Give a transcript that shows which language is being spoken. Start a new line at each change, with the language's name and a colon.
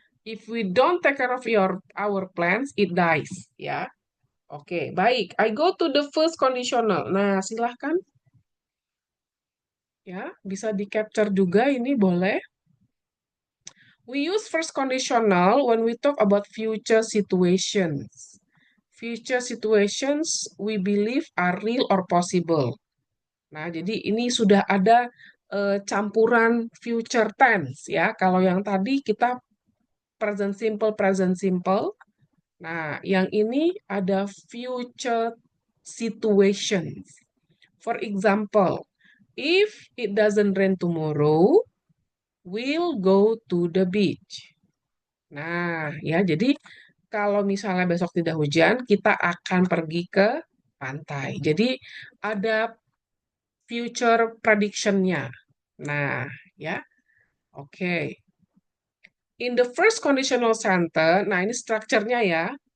English: If we don't take care of our plants, it dies, ya.
Indonesian: Oke, baik.
English: I go to the first conditional.
Indonesian: Nah, silahkan ya, bisa di-capture juga ini boleh.
English: We use first conditional when we talk about future situations. Future situations we believe are real or possible.
Indonesian: Nah, jadi ini sudah ada campuran future tense ya. Kalau yang tadi kita present simple. Nah, yang ini ada future situations.
English: For example, if it doesn't rain tomorrow, we'll go to the beach.
Indonesian: Nah, ya, jadi kalau misalnya besok tidak hujan, kita akan pergi ke pantai. Jadi ada future prediction-nya. Nah, ya, oke.
English: In the first conditional sentence,
Indonesian: nah ini strukturnya ya.